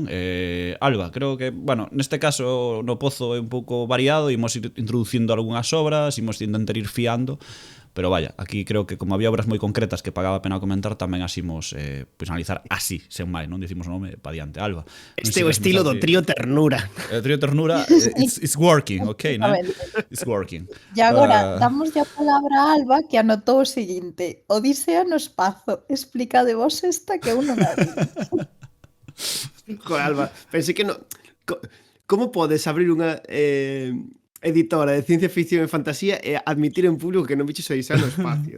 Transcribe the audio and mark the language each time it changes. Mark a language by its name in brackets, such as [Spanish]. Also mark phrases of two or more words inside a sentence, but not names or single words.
[Galician] Alba, creo que, bueno, neste caso no pozo é un pouco variado, imos ir introducindo algunhas obras, imos intentar ir fiando, pero vaya, aquí creo que como había obras moi concretas que pagaba a pena comentar, tamén asimos pois analizar así, sen máis, non dicimos o nome pa diante, Alba. Este é o estilo do trío Ternura. O trío Ternura, [English] it's working, ok, non? It's working. [Galician] E agora, damos a palabra a Alba, que anotou o seguinte: Odisea no espazo, explica de vos esta que eu non a vi. Joder, Alba, pensei que non... Como podes abrir unha editora de ciencia ficción e fantasía e admitir en público que non biches Odisea no espacio?